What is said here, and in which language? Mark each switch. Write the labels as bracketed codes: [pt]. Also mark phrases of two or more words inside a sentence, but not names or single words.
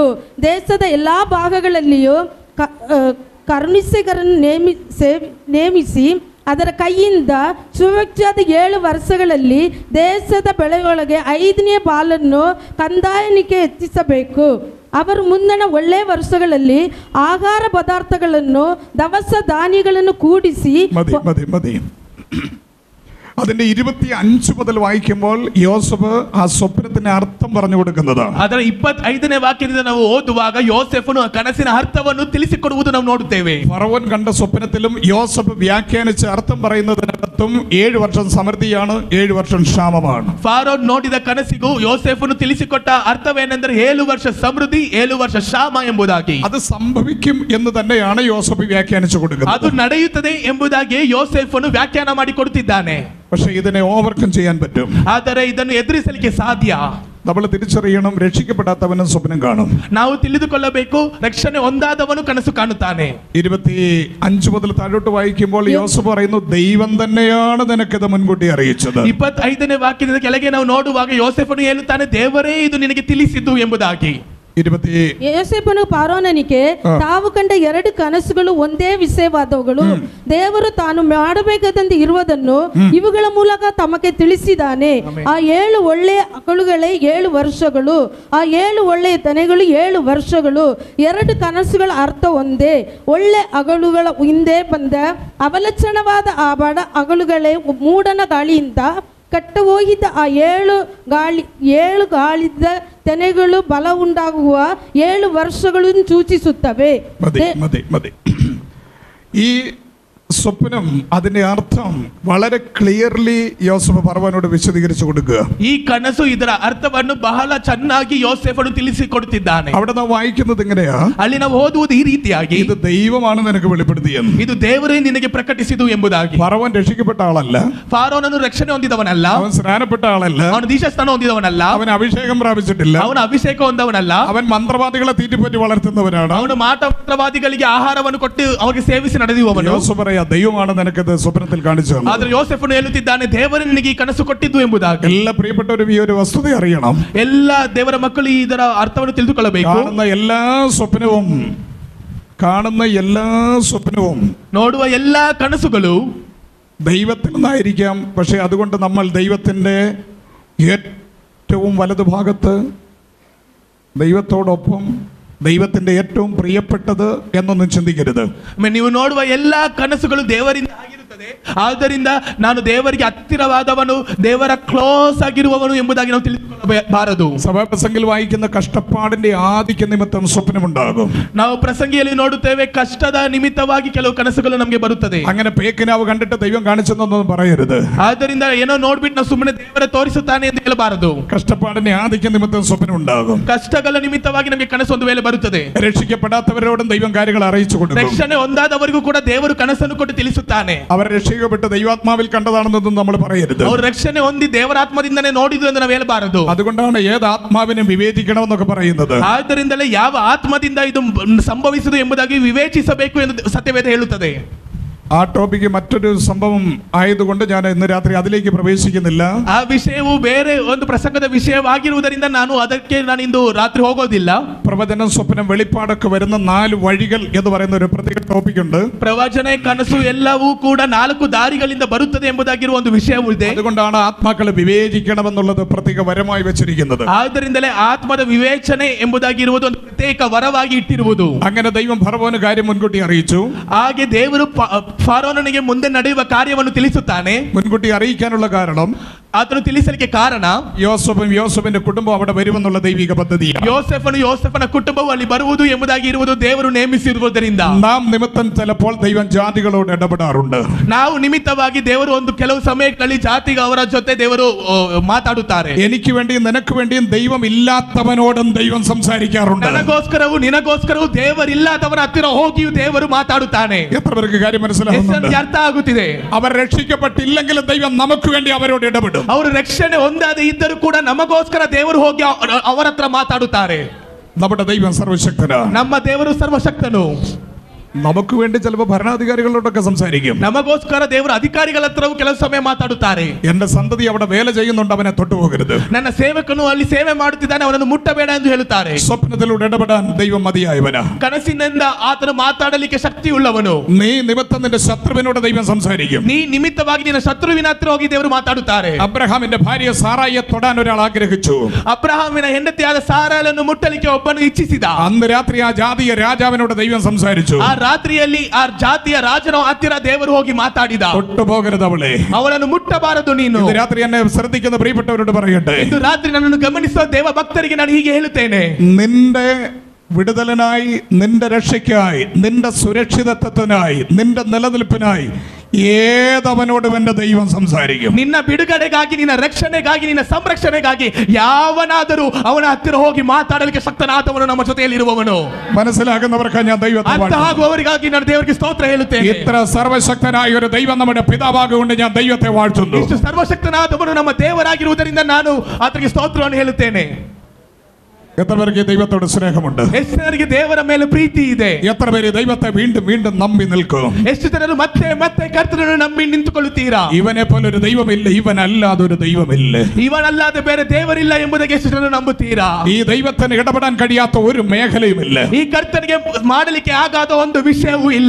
[kn] ದೇಶದ ಎಲ್ಲ ಭಾಗಗಳಲ್ಲಿಯೂ ಕರುಣಿಸೆಗರನ್ನು ನೇಮಿಸಿ ಅದರ ಕೈಯಿಂದ ಸುವ್ಯಕ್ತಿಯಾದ 7 ವರ್ಷಗಳಲ್ಲಿ ದೇಶದ ಬೆಳೆಯೊಳಗೆ 5ನೇ ಪಾಲನ್ನು ಕಂದಾಯನಿಗೆ ಹೆಚ್ಚಿಸಬೇಕು. ಅವರು ಮುಂದಣ ಒಳ್ಳೆ ವರ್ಷಗಳಲ್ಲಿ ಆಹಾರ ಪದಾರ್ಥಗಳನ್ನು ದವಸ ಧಾನ್ಯಗಳನ್ನು ಕೂಡಿಸಿ [ml] മതി അതിന്റെ 25 മുതൽ വായിക്കുമ്പോൾ യോസഫ് ആ സ്വപ്നത്തിന് അർത്ഥം പറഞ്ഞു കൊടുക്കുന്നത്. [kn] ಅದರ 25ನೇ ವಾಕ್ಯದಿಂದ ನಾವು ಓದುವಾಗ ಯೋಸೇಫನು ಕನಸಿನ ಅರ್ಥವನ್ನು ತಿಳಿಸಿಕೊಡುವುದು ನಾವು ನೋಡುತ್ತೇವೆ. [ml] ഫറവോൻ കണ്ട സ്വപ്നത്തിലും യോസഫ് വ്യാഖ്യാനിച്ച അർത്ഥം പറയുന്നതിനകത്തും 7 വർഷം സമൃദ്ധിയാണ്, 7 വർഷം ക്ഷാമമാണ്. [kn] ಫಾರೋನ್ ನೋಡಿದ ಕನಸಿಗೂ ಯೋಸೇಫನು ತಿಳಿಸಿಕೊಟ್ಟ ಅರ್ಥವೇನೆಂದರೆ 7 ವರ್ಷ ಸಮೃದ್ಧಿ, 7 ವರ್ಷ ಕ್ಷಾಮ ಎಂಬುದಾಗಿ. [ml] അത് സംഭവിക്കും എന്ന് തന്നെയാണ് യോസഫ് വ്യാഖ്യാനിച്ചു കൊടുക്കുന്നത്. [kn] ಅದು ನಡೆಯುತ್ತದೆ ಎಂಬುದಾಗಿ ಯೋಸೇಫನು ವ್ಯಾಖ್ಯಾನ ಮಾಡಿ ಕೊಡುತ್ತಿದ್ದಾನೆ. [ml] പക്ഷെ ഇതിനെ ഓവർകം ചെയ്യാൻ പറ്റും. [kn] ಆದರೆ ಇದನ್ನು ಎದುರಿಸಲಿಕ್ಕೆ ಸಾಧ್ಯ. [ml] നമ്മൾ തിരിച്ചറിയണം, രക്ഷിക്കപ്പെടാത്തവനും സ്വപ്നം കാണും. [kn] ನಾವು ತಿಳಿದುಕೊಳ್ಳಬೇಕು, ರಕ್ಷಣೆ ಹೊಂದಾದವನು ಕನಸು ಕಾಣುತ್ತಾನೆ. [ml] 25 മുതൽ താഴോട്ട് വായിക്കുമ്പോൾ യോസഫ് പറയുന്നു, ദൈവം തന്നെയാണ് നിനക്കിത് മുൻകൂട്ടി അറിയിച്ചത്. [kn] 25ನೇ ವಾಕ್ಯದಿಂದ ಕೆಳಗೆ ನಾವು ನೋಡುವಾಗ ಯೋಸೇಫನು ಹೇಳುತ್ತಾನೆ, ದೇವರೇ ಇದು ನಿನಗೆ ತಿಳಿಸಿದ್ದು ಎಂಬುದಾಗಿ. ಯೋಸೇಫನು ಫಾರೋನನಿಗೆ ತಾವು ಕಂಡ 2 ಕನಸುಗಳು ಒಂದೇ ವಿಷಯವಾದವುಗಳು, ದೇವರು ತಾನು ಮಾಡಬೇಕಾದಂತೆ ಇರುವುದನ್ನು ಇವುಗಳ ಮೂಲಕ ತಮಗೆ ತಿಳಿಸಿದ್ದಾನೆ. ಆ 7 ಒಳ್ಳೆಯ ಆಕಳುಗಳೇ 7 ವರ್ಷಗಳು, ಆ 7 ಒಳ್ಳೆಯ ದನಗಳು 7 ವರ್ಷಗಳು. 2 ಕನಸುಗಳ ಅರ್ಥ ಒಂದೇ. ಒಳ್ಳೆ ಅಗಳುಗಳ ಹಿಂದೆ ಬಂದ ಅವಲಕ್ಷಣವಾದ ಆ ಬಡ ಅಗಳುಗಳೇ ಮೂಡನ ಗಾಳಿಯಿಂದ ಕಟ್ಟು ಹೋಗಿದ್ದ ಆ 7 ಗಾಳಿದ ತೆನೆಗಳು ಬಲ ಉಂಟಾಗುವ 7 ವರ್ಷಗಳನ್ನು ಸೂಚಿಸುತ್ತವೆ. [ml] ഈ സ്വപ്നം അതിന്റെ അർത്ഥം വളരെ ക്ലിയർലി യോസഫ് ഫറവോനോട് വിശദീകരിച്ചു കൊടുക്കുക. [kn] ಈ ಕನಸು ಇದರ ಅರ್ಥವನ್ನು ಬಹಳ ಚೆನ್ನಾಗಿ ಯೋಸೇಫನು ತಿಳಿಸಿಕೊಡುತ್ತಿದ್ದಾನೆ. [ml] അവിടെ ನಾವು വായിക്കുന്നത് എങ്ങനെയാ? [kn] ಅಲ್ಲಿ ನಾವು ಓದುವುದು ಈ ರೀತಿಯಾಗಿ, [ml] ഇത് ദൈവമാണ് നിനക്ക് വെളിപ്പെടുത്തിയെന്ന്. [kn] ಇದು ದೇವರೇ ನಿನಗೆ ಪ್ರಕಟಿಸಿದು ಎಂಬುದಾಗಿ. [ml] ഫറവോൻ രക്ഷിക്കപ്പെട്ട ആളല്ല. [kn] ಫಾರೋನನು ರಕ್ಷಣೆ ಹೊಂದಿದವನಲ್ಲ. [ml] അവൻ സ്നാനപ്പെട്ട ആളല്ല. [kn] ಅವನು ದೀಕ್ಷಾಸ್ನಾನ ಹೊಂದಿದವನಲ್ಲ. [ml] അവൻ അഭിഷേകം പ്രാപിച്ചിട്ടില്ല. [kn] ಅವನು ಅಭಿಷೇಕ ಹೊಂದವನಲ್ಲ. [ml] അവൻ മന്ത്രവാദികളെ തീറ്റിപ്പറ്റി വളർത്തുന്നവനാണ്. [kn] ಅವನು ಮಂತ್ರವಾದಿಗಳಿಗೆ ಆಹಾರವನ್ನು ಕೊಟ್ಟು ಅವರಿಗೆ ಸೇವಿಸಿ ನಡೆಯುವವನು. [ml] യോസഫ് പറയാ, ദൈവമാണ് നിനക്കത് സ്വപ്നത്തിൽ കാണിച്ചു തന്നത്. [kn] ಆದರೆ ಯೋಸೇಫನು ಹೇಳುತ್ತಿದ್ದಾನೆ, ದೇವರು ನಿನಗೆ ಈ ಕನಸು ಕೊಟ್ಟಿದ್ದು ಎಂಬುದಾಗಿ. [ml] എല്ലാ പ്രിയപ്പെട്ടവരും ഈ ഒരു വസ്തുത അറിയണം. [kn] ಎಲ್ಲ ದೇವರ ಮಕ್ಕಳು ಇದರ ಅರ್ಥವನ್ನು ತಿಳಿದುಕೊಳ್ಳಬೇಕು. [ml] കാണുന്ന എല്ലാ സ്വപ്നവും [kn] ನೋಡುವ ಎಲ್ಲಾ ಕನಸುಗಳೂ [ml] ദൈവത്തിൽ നിന്നായിരിക്കാം. പക്ഷെ അതുകൊണ്ട് നമ്മൾ ദൈവത്തിന്റെ ഏറ്റവും വലതുഭാഗത്ത് ദൈവത്തോടൊപ്പം ദൈവത്തിന്റെ ഏറ്റവും പ്രിയപ്പെട്ടത് എന്നൊന്നും ചിന്തിക്കരുത്. [kn] ನೀವು ನೋಡುವ ಎಲ್ಲಾ ಕನಸುಗಳು ದೇವರಿಂದ ಆಗಿರುತ್ತದೆ. ಆದ್ದರಿಂದ ನಾನು ದೇವರಿಗೆ ಹತ್ತಿರವಾದವನು, ದೇವರ ಕ್ಲೋಸ್ ಆಗಿರುವವನು ಎಂಬುದಾಗಿ ನಾವು ತಿಳಿದುಕೊಳ್ಳಬಾರದು. [ml] സഭാപ്രസംഗിൽ വായിക്കുന്ന കഷ്ടപ്പാടിന്റെ ആദിക്യ നിമിത്തം സ്വപ്നമുണ്ടാകും. [kn] ನಾವು ಪ್ರಸಂಗಿಯಲ್ಲಿ ನೋಡುತ್ತೇವೆ, ಕಷ್ಟದ ನಿಮಿತ್ತವಾಗಿ ಕೆಲವು ಕನಸುಗಳು ನಮಗೆ ಬರುತ್ತದೆ. [ml] അങ്ങനെ പേക്കിനാവ് കണ്ടിട്ട് ദൈവം കാണിച്ചെന്നൊന്നും പറയരുത്. [kn] ಆದ್ದರಿಂದ ಏನೋ ನೋಡ್ಬಿಟ್ಟು ನಾವು ಸುಮ್ಮನೆ ದೇವರ ತೋರಿಸುತ್ತಾನೆ ಎಂದು ಹೇಳಬಾರದು. [ml] കഷ്ടപ്പാടിന്റെ ആദിക്യ നിമിത്തം സ്വപ്നം ഉണ്ടാകും. [kn] ಕಷ್ಟಗಳ ನಿಮಿತ್ತವಾಗಿ ನಮಗೆ ಕನಸು ಒಂದು ವೇಳೆ ಬರುತ್ತದೆ. [ml] രക്ഷിക്കപ്പെടാത്തവരോടും ദൈവം കാര്യങ്ങൾ അറിയിച്ചു കൊടുക്കും. [kn] ರಕ್ಷಣೆ ಹೊಂದಾದವರಿಗೂ ಕೂಡ ದೇವರು ಕನಸನ್ನು ಕೊಟ್ಟು ತಿಳಿಸುತ್ತಾನೆ. [ml] അവർ രക്ഷിക്കപ്പെട്ട് ദൈവാത്മാവിൽ കണ്ടതാണെന്നൊന്നും നമ്മൾ പറയരുത്. [kn] ಅವರು ರಕ್ಷಣೆ ಹೊಂದಿ ದೇವರಾತ್ಮದಿಂದನೇ ನೋಡಿದ್ರು ಎಂದು ನಾವು ಹೇಳಬಾರದು. [ml] അതുകൊണ്ടാണ് ഏത് ആത്മാവിനെ വിവേചിക്കണമെന്നൊക്കെ പറയുന്നത്. [kn] ಆದ್ದರಿಂದಲೇ ಯಾವ ಆತ್ಮದಿಂದ ಇದು ಸಂಭವಿಸುವುದು ಎಂಬುದಾಗಿ ವಿವೇಚಿಸಬೇಕು ಎಂದು ಸತ್ಯವೇದ ಹೇಳುತ್ತದೆ. [ml] ആ ടോപ്പിക്ക് മറ്റൊരു സംഭവം ആയതുകൊണ്ട് ഞാൻ ഇന്ന് രാത്രി അതിലേക്ക് പ്രവേശിക്കുന്നില്ല. [kn] ಆ ವಿಷಯವು ಬೇರೆ ಒಂದು ಪ್ರಸಂಗದ ವಿಷಯವಾಗಿರುವುದರಿಂದ ನಾನು ಇಂದು ರಾತ್ರಿ ಹೋಗೋದಿಲ್ಲ. [ml] പ്രവചനം, സ്വപ്നം, വെളിപ്പാടൊക്കെ വരുന്ന 4 വഴികൾ എന്ന് പറയുന്ന ഒരു പ്രത്യേക ടോപ്പിക് ഉണ്ട്. [kn] ಪ್ರವಚನೆ, ಕನಸು ಎಲ್ಲವೂ ಕೂಡ 4 ದಾರಿಗಳಿಂದ ಬರುತ್ತದೆ ಎಂಬುದಾಗಿರುವ ಒಂದು ವಿಷಯವಿದೆ. [ml] അതുകൊണ്ടാണ് ആത്മാക്കളെ വിവേചിക്കണമെന്നുള്ളത് പ്രത്യേക വരമായി വെച്ചിരിക്കുന്നത്. [kn] ಆದ್ದರಿಂದಲೇ ಆತ್ಮದ ವಿವೇಚನೆ ಎಂಬುದಾಗಿರುವುದು ಒಂದು ಪ್ರತ್ಯೇಕ ವರವಾಗಿ ಇಟ್ಟಿರುವುದು. [ml] അങ്ങനെ ദൈവം ഫറവോന് കാര്യം മുൻകൂട്ടി അറിയിച്ചു. [kn] ಹಾಗೆ ದೇವರು ಫಾರೋನನಿಗೆ ಮುಂದೆ ನಡೆಯುವ ಕಾರ್ಯವನ್ನು ತಿಳಿಸುತ್ತಾನೆ. [ml] മുൻകൂട്ടി അറിയിക്കാനുള്ള കാരണം, [kn] ಆತನು ತಿಳಿಸಲಿಕ್ಕೆ ಕಾರಣ, [ml] യോസഫിന്റെ കുടുംബം അവിടെ വരുമെന്നുള്ള ദൈവിക പദ്ധതിയാണ്. [kn] ಯೋಸೇಫನ ಕುಟುಂಬವು ಅಲ್ಲಿ ಬರುವುದು ಎಂಬುದಾಗಿ ಇರುವುದು ದೇವರು ನೇಮಿಸಿರುವುದರಿಂದ [ml] നാം നിമിത്തം ചിലപ്പോൾ ദൈവം ജാതികളോട് ഇടപെടാറുണ്ട്. [kn] ನಾವು ನಿಮಿತ್ತವಾಗಿ ದೇವರು ಒಂದು ಕೆಲವು ಸಮಯಗಳಲ್ಲಿ ಜಾತಿಗೆ ಅವರ ಜೊತೆ ದೇವರು ಮಾತಾಡುತ್ತಾರೆ. [ml] എനിക്ക് വേണ്ടിയും നിനക്ക് വേണ്ടിയും ദൈവം ഇല്ലാത്തവനോടും ദൈവം സംസാരിക്കാറുണ്ട്. [kn] ನನಗೋಸ್ಕರವೂ ನಿನಗೋಸ್ಕರವೂ ದೇವರಿಲ್ಲದವರ ಹತ್ತಿರ ಹೋಗಿಯೂ ದೇವರು ಮಾತಾಡುತ್ತಾನೆ. [ml] എത്ര പേർക്ക് കാര്യം മനസ്സിലാകുന്നുണ്ട്? [kn] ಅರ್ಥ ಆಗುತ್ತಿದೆ. [ml] അവർ രക്ഷിക്കപ്പെട്ടില്ലെങ്കിലും ദൈവം നമുക്ക് വേണ്ടി അവരോട് ഇടപെടും. [kn] ಅವರು ರಕ್ಷಣೆ ಹೊಂದದೆ ಇದ್ದರೂ ಕೂಡ ನಮಗೋಸ್ಕರ ದೇವರು ಹೋಗಿ ಅವರ ಹತ್ರ ಮಾತಾಡುತ್ತಾರೆ. [ml] നമ്മുടെ ദൈവം സർവശക്തനാണ്. [kn] ನಮ್ಮ ದೇವರು ಸರ್ವಶಕ್ತನು. [ml] നമുക്ക് വേണ്ടി ചിലപ്പോൾ ഭരണാധികാരികളോടൊക്കെ സംസാരിക്കും. [kn] ನಮಗೋಸ್ಕರ ದೇವರ ಅಧಿಕಾರಿಗಳ ಹತ್ರವೂ ಕೆಲವು ಸಮಯ ಮಾತಾಡುತ್ತಾರೆ. [ml] എന്റെ സന്തതി അവിടെ വേല ചെയ്യുന്നുണ്ട്, അവനെ തൊട്ടുപോകരുത്. [kn] ನನ್ನ ಸೇವಕನು ಅಲ್ಲಿ ಸೇವೆ ಮಾಡುತ್ತಿದ್ದಾನೆ, ಅವನನ್ನು ಮುಟ್ಟಬೇಡ ಎಂದು ಹೇಳುತ್ತಾರೆ. [ml] സ്വപ്നത്തിലൂടെ ഇടപെടാൻ ദൈവം മതിയായവനാ. [kn] ಕನಸಿನಿಂದ ಆತನು ಮಾತಾಡಲಿಕ್ಕೆ ಶಕ್ತಿ ಉಳ್ಳವನು. [ml] നീ നിമിത്തം നിന്റെ ശത്രുവിനോട് ദൈവം സംസാരിക്കും. [kn] ನೀ ನಿಮಿತ್ತವಾಗಿ ನಿನ್ನ ಶತ್ರುವಿನ ಹತ್ರ ಹೋಗಿ ದೇವರು ಮಾತಾಡುತ್ತಾರೆ. [ml] അബ്രഹാമിന്റെ ഭാര്യ സാറായിയെ തൊടാൻ ഒരാൾ ആഗ്രഹിച്ചു. [kn] ಅಬ್ರಹಾಮಿನ ಹೆಂಡತಿಯಾದ ಸಾರಳನ್ನು ಮುಟ್ಟಲಿಕ್ಕೆ ಒಬ್ಬನು ಇಚ್ಛಿಸಿದ. [ml] അന്ന് രാത്രി ആ ജാതീയ രാജാവിനോട് ദൈവം സംസാരിച്ചു. [kn] ಆ ರಾತ್ರಿಯಲ್ಲಿ ಆ ಜಾತಿಯ ರಾಜನ ಹತ್ತಿರ ದೇವರು ಹೋಗಿ ಮಾತಾಡಿದ. [ml] തൊട്ടുപോകരുത് അവളെ, [kn] ಅವಳನ್ನು ಮುಟ್ಟಬಾರದು ನೀನು. [ml] ഇന്ന് രാത്രി എന്നെ ശ്രദ്ധിക്കുന്ന പ്രിയപ്പെട്ടവരോട് പറയട്ടെ, [kn] ಇಂದು ರಾತ್ರಿ ನನ್ನನ್ನು ಗಮನಿಸುವ ದೇವ ಭಕ್ತರಿಗೆ ನಾನು ಹೀಗೆ ಹೇಳುತ್ತೇನೆ. [ml] നിന്റെ വിടുതലിനായി, നിന്റെ രക്ഷയ്ക്കായി, നിന്റെ സുരക്ഷിതത്വത്തിനായി, നിന്റെ നിലനിൽപ്പിനായി ഏതവനോടും എന്റെ ദൈവം സംസാരിക്കും. [kn] ನಿನ್ನ ಬಿಡುಗಡೆಗಾಗಿ, ನಿನ್ನ ರಕ್ಷಣೆಗಾಗಿ, ನಿನ್ನ ಸಂರಕ್ಷಣೆಗಾಗಿ ಯಾವನಾದರೂ ಅವನ ಹತ್ತಿರ ಹೋಗಿ ಮಾತಾಡಲಿಕ್ಕೆ ಶಕ್ತನಾದವನು ನಮ್ಮ ಜೊತೆಯಲ್ಲಿ ಇರುವವನು. [ml] മനസ്സിലാകുന്നവർക്ക് ഞാൻ ദൈവത്തെ [kn] ಅರ್ಥ ಆಗುವವರಿಗಾಗಿ ನಾನು ದೇವರಿಗೆ ಸ್ತೋತ್ರ ಹೇಳುತ್ತೇನೆ. [ml] ഇത്ര സർവശക്തനായ ഒരു ദൈവം നമ്മുടെ പിതാവാകൊണ്ട് ഞാൻ ദൈവത്തെ വാഴ്ത്തുന്നു. [kn] ಇಷ್ಟು ಸರ್ವಶಕ್ತನಾದವನು ನಮ್ಮ ದೇವರಾಗಿರುವುದರಿಂದ ನಾನು ಆತನಿಗೆ ಸ್ತೋತ್ರವನ್ನು ಹೇಳುತ್ತೇನೆ. [ml] എത്ര പേർക്ക് ദൈവത്തോട് സ്നേഹമുണ്ട്? [kn] ಎಷ್ಟು ಜನರಿಗೆ ದೇವರ ಮೇಲೆ ಪ್ರೀತಿ ಇದೆ? [ml] എത്ര പേര് ദൈവത്തെ വീണ്ടും വീണ്ടും നമ്പി നിൽക്കും? [kn] ಎಷ್ಟು ಜನರು ಮತ್ತೆ ಮತ್ತೆ ಕರ್ತನನ್ನು ನಂಬಿ ನಿಂತುಕೊಳ್ಳುತ್ತೀರಾ? [ml] ഇവനെ പോലെ ഒരു ദൈവമില്ല, ഇവനല്ലാതെ ഒരു ദൈവമില്ല, [kn] ಇವನല്ലാದೆ ಬೇರೆ ದೇವರಿಲ್ಲ ಎಂಬುದಕ್ಕೆ ಎಷ್ಟು ಜನರು ನಂಬುತ್ತೀರಾ? [ml] ഈ ദൈവത്തിന് ഇടപെടാൻ കഴിയാത്ത ഒരു മേഖലയുമില്ല. [kn] ಈ ಕರ್ತನಿಗೆ ಮಾಡಲಿಕ್ಕೆ ಆಗಾದ ಒಂದು ವಿಷಯವೂ ಇಲ್ಲ.